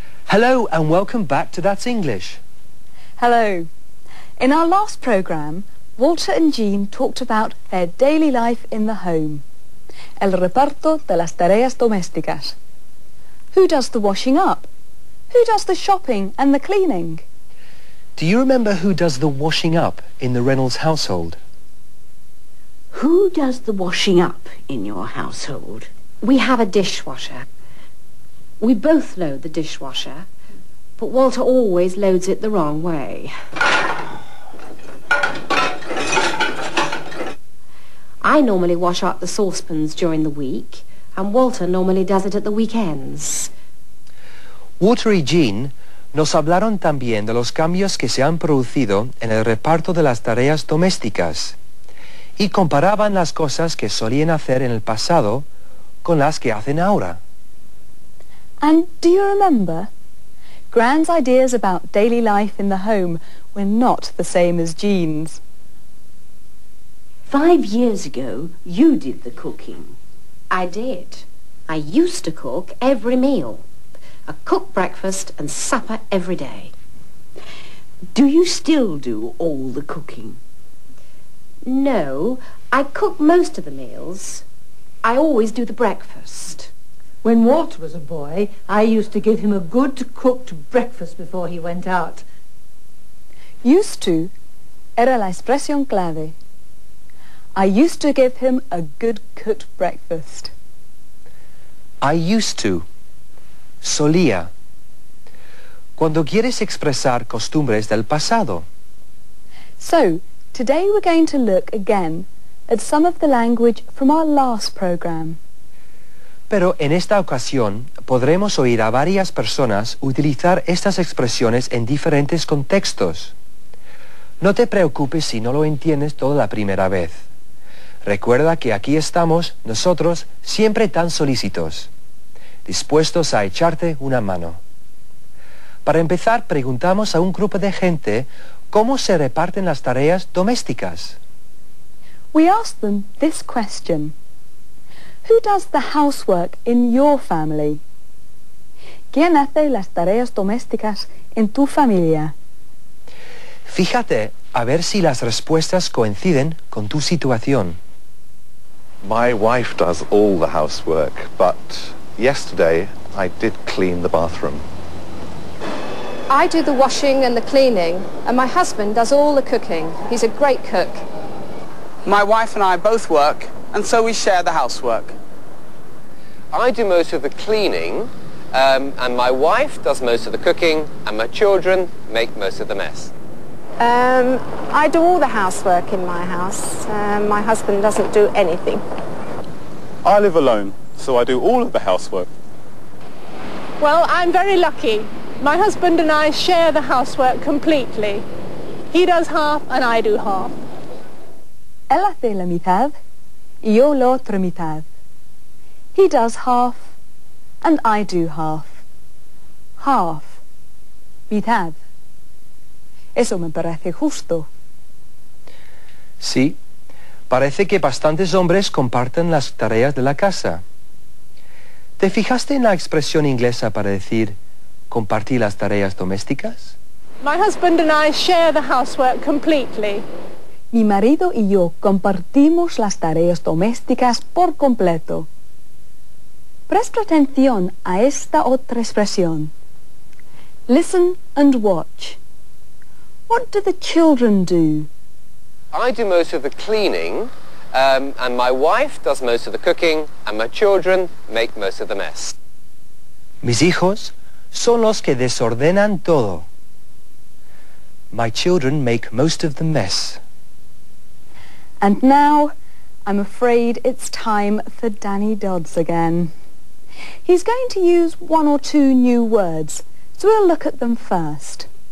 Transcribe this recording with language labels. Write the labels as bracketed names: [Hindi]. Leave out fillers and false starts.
[English] Hello and welcome back to That's English. Hello. In our last programme, Walter and Jean talked about their daily life in the home. [Spanish] El reparto de las tareas domésticas. [English] Who does the washing up? Who does the shopping and the cleaning? Do you remember who does the washing up in the Reynolds household? Who does the washing up in your household? We have a dishwasher. We both load the dishwasher, but Walter always loads it the wrong way. I normally wash up the saucepans during the week, and Walter normally does it at the weekends. [Spanish] Walter y Jean nos hablaron también de los cambios que se han producido en el reparto de las tareas domésticas y comparaban las cosas que solían hacer en el pasado con las que hacen ahora. [English] And do you remember? Gran's ideas about daily life in the home were not the same as Jean's. 5 years ago, you did the cooking. I did. I used to cook every meal. I cook breakfast and supper every day. Do you still do all the cooking? No, I cook most of the meals. I always do the breakfast. When Walter was a boy, I used to give him a good cooked breakfast before he went out. [Spanish] Used to era la expresión clave. [English] I used to give him a good cooked breakfast. I used to. Solía. [Spanish] Cuando quieres expresar costumbres del pasado. [English] So, today we're going to look again at some of the language from our last program. [Spanish] Pero en esta ocasión podremos oír a varias personas utilizar estas expresiones en diferentes contextos. No te preocupes si no lo entiendes toda la primera vez. Recuerda que aquí estamos nosotros siempre tan solícitos, dispuestos a echarte una mano. Para empezar, preguntamos a un grupo de gente cómo se reparten las tareas domésticas. [English] We asked them this question. Who does the housework in your family? [Spanish] ¿Quién hace las tareas domésticas en tu familia? Fíjate a ver si las respuestas coinciden con tu situación. [English] My wife does all the housework, but yesterday I did clean the bathroom. I do the washing and the cleaning, and my husband does all the cooking. He's a great cook. My wife and I both work, and so we share the housework. I do most of the cleaning, and my wife does most of the cooking, and my children make most of the mess. I do all the housework in my house. My husband doesn't do anything. I live alone, so I do all of the housework. Well, I'm very lucky. My husband and I share the housework completely. He does half and I do half. [Spanish] Él hace la mitad y yo la otra mitad. [English] He does half and I do half. [Spanish] Half. Mitad. Eso me parece justo. Sí, parece que bastantes hombres comparten las tareas de la casa. ¿Te fijaste en la expresión inglesa para decir compartir las tareas domésticas? [English] My husband and I share the housework completely. [Spanish] Mi marido y yo compartimos las tareas domésticas por completo. Presta atención a esta otra expresión. [English] Listen and watch. What do the children do? I do most of the cleaning, and my wife does most of the cooking, and my children make most of the mess. [Spanish] Mis hijos son los que desordenan todo. [English] My children make most of the mess. And now, I'm afraid it's time for Danny Dodds again. He's going to use 1 or 2 new words, so we'll look at them first.